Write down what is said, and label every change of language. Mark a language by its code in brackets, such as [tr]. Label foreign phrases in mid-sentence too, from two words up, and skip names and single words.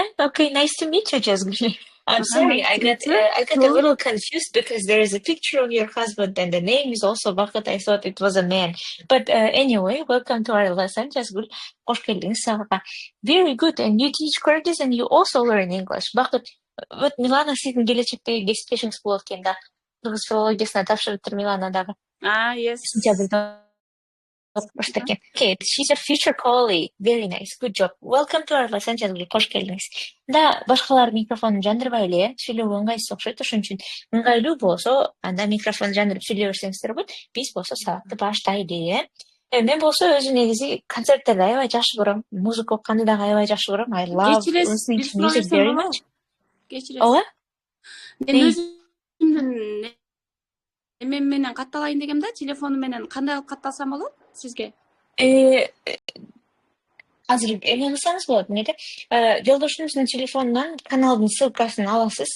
[en] Okay, nice to meet you, Jazgul. I'm sorry, I got a little confused because there is a picture of your husband and the name is also Bakıt. I thought it was a man. But anyway, welcome to our lesson, Jazgul. [tr] Hoş geldiniz [en] сабакка. Very good. And you teach Kyrgyz and you also learn English. Bakıt, [ky] вот Milana сиздин келечектеги кесиптешиңиз болот экен да. Кыргыз филологиясына тапшырыптыр Миланадагы. [en] Yes. Okay, she's a future colleague. Very nice. Good job. Welcome to our lesson, Jazgul. [tr] Hoş geldiniz. [ky] Да, башкалар микрофонун жандырбай эле, сүйлөөгө ыңгайсыз окшойт. Ошон үчүн ыңгайлуу болсо, анда микрофон жандырып сүйлөй берсеңиздер болот. Биз болсо саатты баштайлы. Мен болсо өзү негизи концерттерди аябай жакшы көрөм. Музыка окуганды дагы аябай жакшы көрөм. [en] I love listening to music very much. [ky] Ооба? Мен өзүмдүн эмем менен катталайын дегем да, телефону менен кандай кылып катталсам болот сизге? Азыр эме кылсаңыз болот, эмнеде? Жолдошуңуздун телефонунан каналдын ссылкасын аласыз.